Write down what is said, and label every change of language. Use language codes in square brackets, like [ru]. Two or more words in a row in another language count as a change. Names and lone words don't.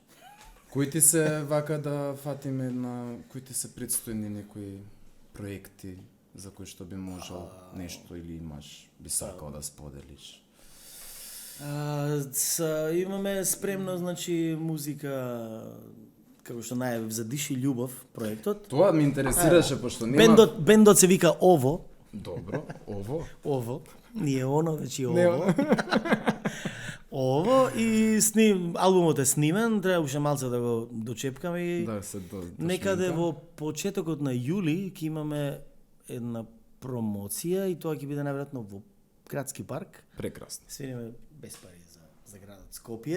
[mk] Кои ти се вака да фатиме на кои ти се предстојни некои проекти за кои што би можел нешто или имаш би сакал да споделиш? Имаме спремно, значи, музика, како што најавив, за Диши љубов, проектот. Тоа ме интересираше пошто нема Бендот се вика Ово. Добро, ово. Ово. [sr] Nije ono, već je [mk] Не, [sr] ovo. [mk] Ovo и албумот е снимен, треба уште малце да го дочепкаме и Да се до некаде во почетокот на јули ќе имаме една промоција и тоа ќе биде најверојатно во градски парк. прекрасно. Свириме без пари за градот Скопје.